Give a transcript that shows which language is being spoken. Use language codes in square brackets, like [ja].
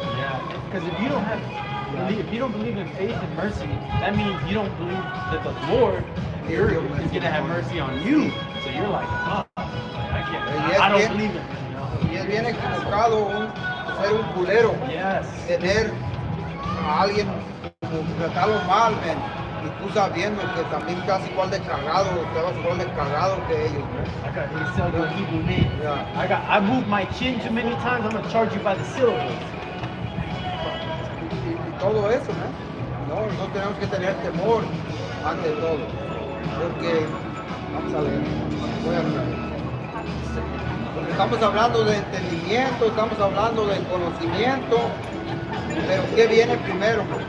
[en] Yeah, because if you don't believe in faith and mercy, that means you don't believe that the Lord is gonna have mercy on you. So you're like, I don't believe it. [es] Y es bien equivocado ser un culero, tener a alguien como tratarlo mal, man, y tú sabiendo que también estás igual de cagado, te vas igual de cagado que ellos, man. [en] I moved my chin too many times, I'm going to charge you by the syllables. [es] Y todo eso, ¿no? No tenemos que tener temor ante todo. Porque, vamos a ver, voy a ver. Porque estamos hablando de entendimiento, estamos hablando de conocimiento, pero ¿qué viene primero?